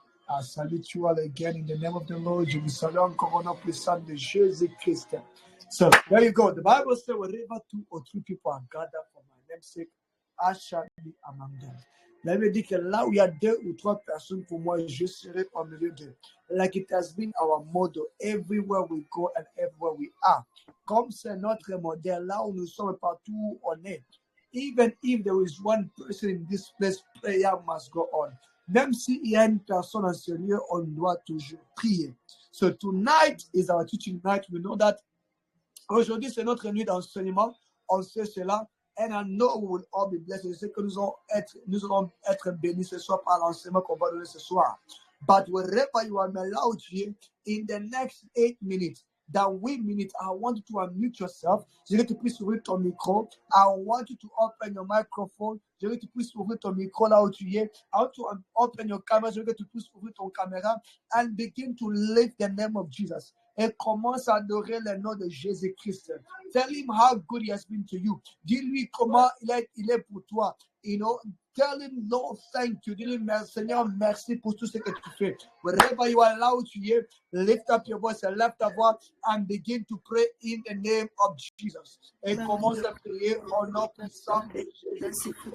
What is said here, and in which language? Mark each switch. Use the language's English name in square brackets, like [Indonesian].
[English] I salute you all again in the name of the Lord. [French] Je vous salue encore au nom puissant de Jésus-Christ. [English] So, there you go. The Bible says, wherever 2 or 3 people are gathered for my name's sake, I shall be among them. [French] La Bible dit que là où il y a 2 ou 3 personnes pour moi, je serai au milieu d'eux. [English] Like it has been our motto everywhere we go and everywhere we are. [French] Comme c'est notre modèle, là où nous sommes partout où on est. [English] Even if there is one person in this place, prayer must go on. [French] Même s'il y a une personne en ce lieu, on doit toujours prier. [English] So tonight is our teaching night. We know that [French] aujourd'hui c'est notre nuit d'enseignement. On sait cela. [English] And I know we will all be blessed. [French] Je sais que nous allons être bénis ce soir par l'enseignement qu'on va donner ce soir. [English] But wherever you are allowed here, in the next 8 minutes, [French] dans 8 minutes, [English] I want you to unmute yourself. [French] Je veux que tu puisses ouvrir ton micro. [English] I want you to open your microphone. [French] Je veux que tu puisses ouvrir ton micro là où tu es. [English] I want you to open your camera. [French] Je veux que tu puisses ouvrir ton caméra [English] and begin to lift the name of Jesus. [French] Et commence à adorer le nom de Jésus-Christ. [English] Tell him how good he has been to you. [French] Dis-lui comment il est pour toi. [English] You know, tell him, Lord, thank you. [French] Dis-lui, Seigneur, merci pour tout ce que tu fais. [English] Wherever you are allowed to hear, lift up your voice and lift [French] ta voix [English] and begin to pray in the name of Jesus. [French] Et commence à prier au nom puissant de Jésus.